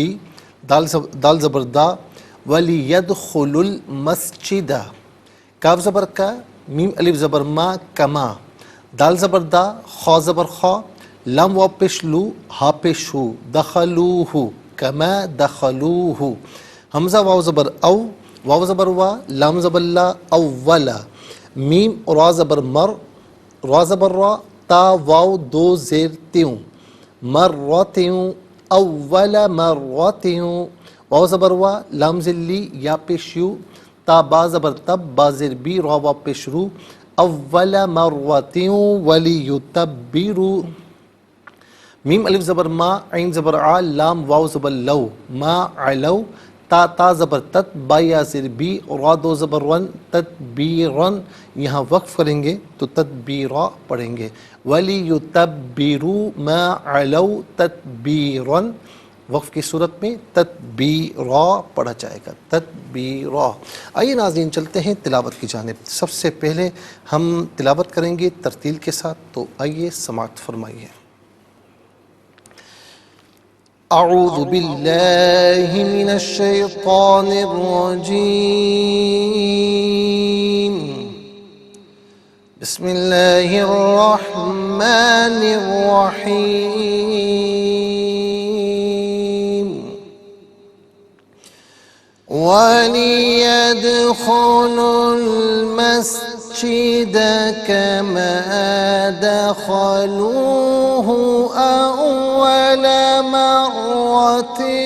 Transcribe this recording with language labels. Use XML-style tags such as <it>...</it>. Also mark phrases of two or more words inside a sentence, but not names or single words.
<ur>دال زبر دا،</ur> <ar>ولی ید خلل مسجدہ،</ar> <ur>کاف زبر کا، میم الف زبر ما، کما، دال زبر دا، خا زبر خا، لام واو پیش لو، ہا پیش ہو، دخلوہ،</ur> <ar>کما دخلوہ،</ar> <ur>حمزہ واو زبر او، واو زبر وا، لام زبر لا، اولا، میم را زبر مر، را زبر را، تا واو 2 زیر تیوں، مرتیوں،</ur> <ar>اولا مرتیوں،</ar> <ur>واو زبر وا، لام زیر لی، یا پیش یو، تا با زبر تب، با زیر بی، را واو پیش رو،</ur> <ar>اولا مرتیوں، ولی یتبروا،</ar> <ur>میم الف زبر ما، عین زبر آ، لام واو زبر لو،</ur> <ar>ما علو،</ar> <ur>تا زبر تت، با یا زیر بی، را 2 زبر ون، تدبیرن، یہاں وقف کریں گے تو تدبیرا پڑھیں گے،</ur> <ar>ولی یتبروا ما علو تدبیرن،</ar> <ur>وقف کی صورت میں تدبیرا پڑھا جائے گا، تدبیرا۔ آئیے ناظرین چلتے ہیں تلاوت کی جانب۔ سب سے پہلے ہم تلاوت کریں گے ترتیل کے ساتھ، تو آئیے سماعت فرمائیے۔</ur> <ar>اعوذ باللہ من الشیطان الرجیم، بسم اللہ الرحمن الرحیم، وَلِيَدْخُلُوا الْمَسْجِدَ كَمَا دَخَلُوهُ أَوَّلَ مَرَّةٍ</ar>